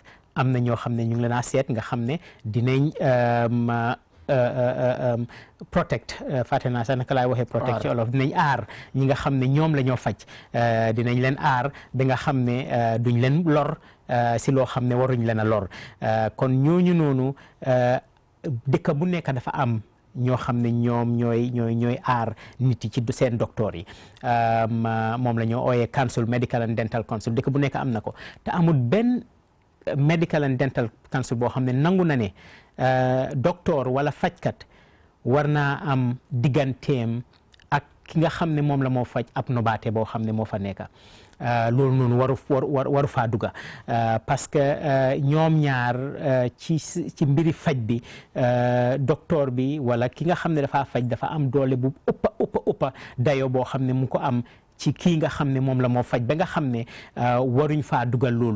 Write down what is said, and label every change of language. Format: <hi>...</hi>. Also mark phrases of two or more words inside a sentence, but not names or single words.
<wo>Am na ñoo xam ne ñu ngi leen a seet nga xam ne dinañ protect, fàtte naa sax naka laay waxee protect ci olof, dinañ aar ñi nga xam ne ñoom la ñoo faj, dinañ leen aar ba nga xam ne duñ leen lor si loo xam ne waruñ leen a lor. Kon ñooñu noonu dëkk bu nekk dafa am ñoo xam ne ñoom ñooy aar nit yi ci seen docteur yi, moom la ñoo ooyee council,</wo> <en>medical and dental council.</en> <wo>Dëkk bu nekk am na ko, te amul benn</wo> <en>medical and dental council</en> <wo>boo xam ne nangu na ne docteur wala fajkat war naa am digganteem ak ki nga xam ne moom la moo faj ab nobaate boo xam ne moo fa nekk. Loolu noonu waru faa dugga, parce que ñoom ñaar ci mbiri faj bi docteur bi wala ki nga xam ne dafa faj dafa am doole bu ëppa dayo boo xam ne mu ko am ci kii nga xam ne moom la moo faj, ba nga xam ne waruñ faa dugal loolu.</wo>